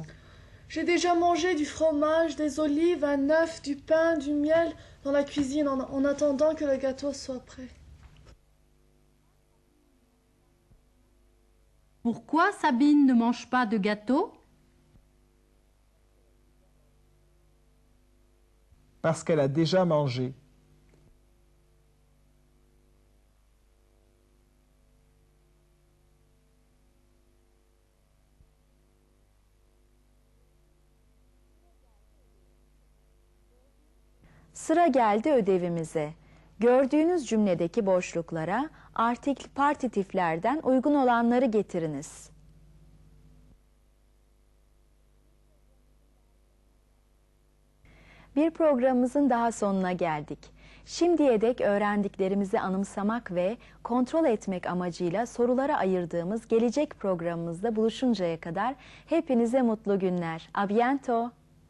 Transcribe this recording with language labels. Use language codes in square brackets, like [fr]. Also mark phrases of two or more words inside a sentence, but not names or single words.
[fr] J'ai déjà mangé du fromage, des olives, un œuf, du pain, du miel dans la cuisine en attendant que le gâteau soit prêt. Pourquoi Sabine ne mange pas de gâteau? Parce qu'elle a déjà mangé. [tr] Sıra geldi ödevimize. Gördüğünüz cümledeki boşluklara artikl partitiflerden uygun olanları getiriniz. Bir programımızın daha sonuna geldik. Şimdiye dek öğrendiklerimizi anımsamak ve kontrol etmek amacıyla sorulara ayırdığımız gelecek programımızda buluşuncaya kadar hepinize mutlu günler. [fr] A bientôt.